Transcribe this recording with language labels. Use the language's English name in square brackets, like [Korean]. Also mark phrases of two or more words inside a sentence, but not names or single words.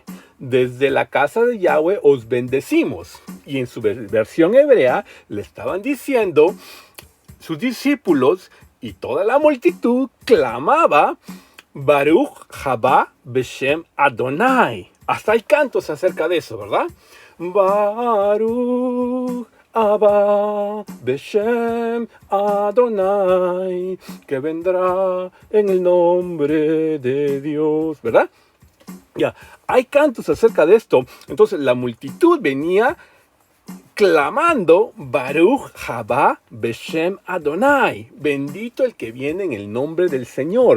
[Spanish] Desde la casa de Yahweh os bendecimos. Y en su versión hebrea le estaban diciendo, sus discípulos y toda la multitud clamaba, [Hebrew] ברוך הבא בשם אדוני. [Spanish] Hasta hay cantos acerca de eso, ¿verdad? [Hebrew] ברוך הבא בשם אדוני, [Spanish] que vendrá en el nombre de Dios, ¿verdad? Ya, hay cantos acerca de esto. Entonces la multitud venía clamando, [Hebrew] ברוך הבא בשם אדוני, [Spanish] bendito el que viene en el nombre del Señor.